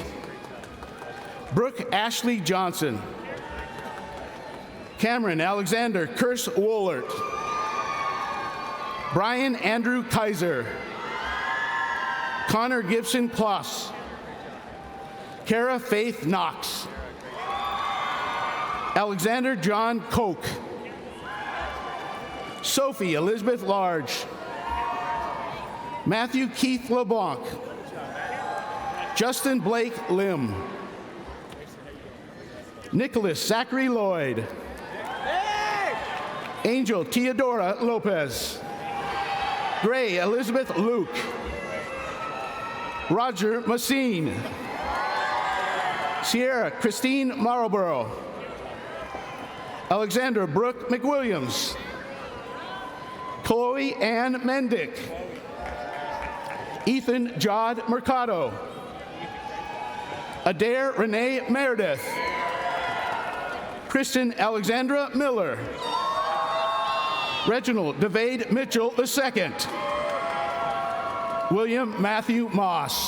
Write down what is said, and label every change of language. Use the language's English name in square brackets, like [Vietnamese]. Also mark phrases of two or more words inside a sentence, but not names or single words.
[English] Brooke Ashley Johnson. Cameron Alexander Curse Woolert. Brian Andrew Kaiser. Connor Gibson Kloss. Kara Faith Knox. Alexander John Koch. Sophie Elizabeth Large. Matthew Keith LeBlanc. Justin Blake Lim. Nicholas Zachary Lloyd. Angel Theodora Lopez. Gray Elizabeth Luke. Roger Massine. Sierra Christine Marlborough. Alexandra Brooke McWilliams. Chloe Ann Mendick. Ethan Jod Mercado. Adair Renee Meredith. Kristen Alexandra Miller. Reginald Devade Mitchell II. William Matthew Moss.